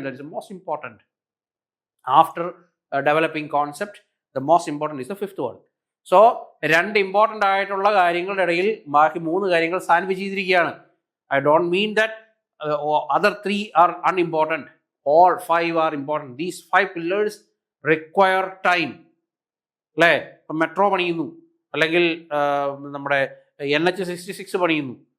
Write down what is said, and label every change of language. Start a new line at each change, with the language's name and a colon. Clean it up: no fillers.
English: That is the most important. After developing concept, the most important is the fifth one.
Malayalam: So 2 important ആയിട്ടുള്ള കാര്യങ്ങളുടെ ഇടയിൽ ബാക്കി 3 കാര്യങ്ങൾ sandwich ചെയ്തിരിക്കുകയാണ്.
English: I don't mean that other 3 are unimportant. All 5 are important. These 5 pillars require time.
Malayalam: അല്ലേ? ഇപ്പം metro പണിയുന്നു, അല്ലെങ്കിൽ നമ്മുടെ NH-66 പണിയുന്നു.